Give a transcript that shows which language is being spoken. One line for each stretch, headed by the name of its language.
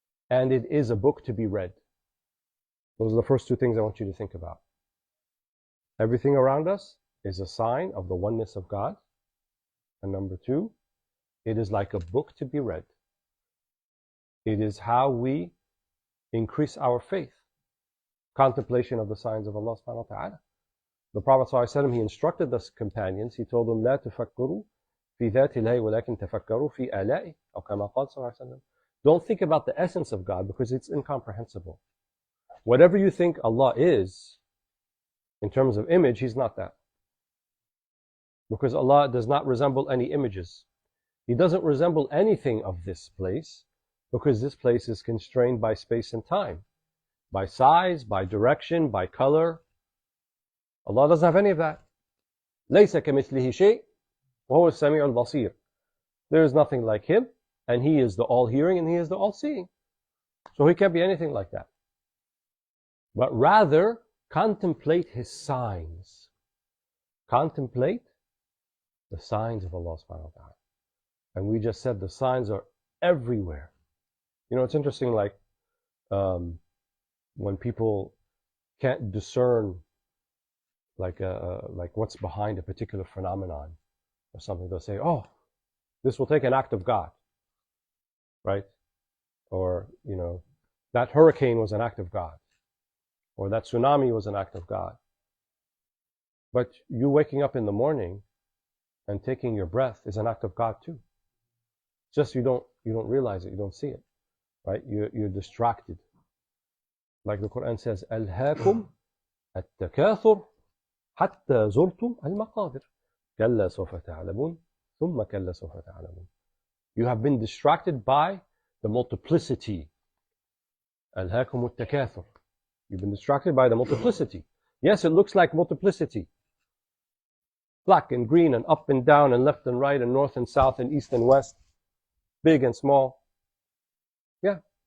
English: And it is a book to be read. Those are the first two things I want you to think about. Everything around us is a sign of the oneness of God. And number two, it is like a book to be read. It is how we increase our faith. Contemplation of the signs of Allah subhanahu wa ta'ala. The Prophet ﷺ, he instructed his companions, he told them,
Arabic: لا تفكروا في ذات الله ولكن تفكروا في آلائه. أو كما قال صلى الله عليه وسلم.
English: Don't think about the essence of God because it's incomprehensible. Whatever you think Allah is, in terms of image, He's not that. Because Allah does not resemble any images. He doesn't resemble anything of this place because this place is constrained by space and time, by size, by direction, by color. Allah doesn't have any of that.
Arabic: ليس كمثله شيء وهو السميع البصير.
English: There is nothing like Him, and He is the all-hearing and He is the all-seeing. So He can't be anything like that. But rather, contemplate His signs. Contemplate the signs of Allah subhanahu wa ta'ala. And we just said the signs are everywhere. You know, it's interesting, like when people can't discern like what's behind a particular phenomenon or something, they'll say, oh, this will take an act of God, right? Or, you know, that hurricane was an act of God, or that tsunami was an act of God. But you waking up in the morning and taking your breath is an act of God too. Just you don't realize it, you don't see it. right? You're distracted. Like the Quran says,
Arabic: ألهاكم التكاثر حتى زرتم المقابر كلا سوف تعلمون ثم كلا سوف تعلمون.
English: You have been distracted by the multiplicity.
Arabic: ألهاكم التكاثر.
English: You've been distracted by the multiplicity. Yes, it looks like multiplicity. Black and green and up and down and left and right and north and south and east and west. Big and small. Yeah.